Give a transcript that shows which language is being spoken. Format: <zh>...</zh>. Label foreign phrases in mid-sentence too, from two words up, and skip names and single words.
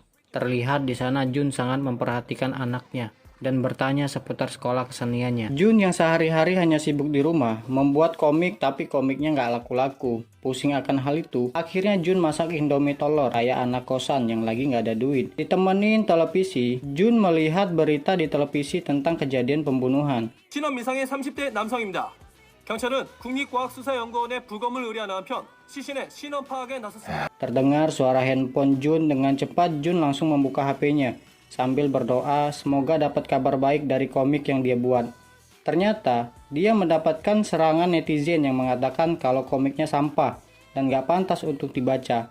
<id>Terlihat di sana Jun sangat memperhatikan anaknya dan bertanya seputar sekolah keseniannya. Jun yang sehari-hari hanya sibuk di rumah, membuat komik tapi komiknya nggak laku-laku. Pusing akan hal itu, akhirnya Jun masak Indomie telur kayak anak kosan yang lagi nggak ada duit. Ditemenin televisi, Jun melihat berita di televisi tentang kejadian pembunuhan.</id> <ko>신원 미상의 30대 남성입니다. 경찰은 국립과학수사연구원에 부검을 의뢰한 한편 시신의 신원 파악에 나섰습니다.</ko> <id>Terdengar suara handphone Jun. Dengan cepat Jun langsung membuka HP-nya sambil berdoa semoga dapat kabar baik dari komik yang dia buat. Ternyata dia mendapatkan serangan netizen yang mengatakan kalau komiknya sampah dan gak pantas untuk dibaca.</id>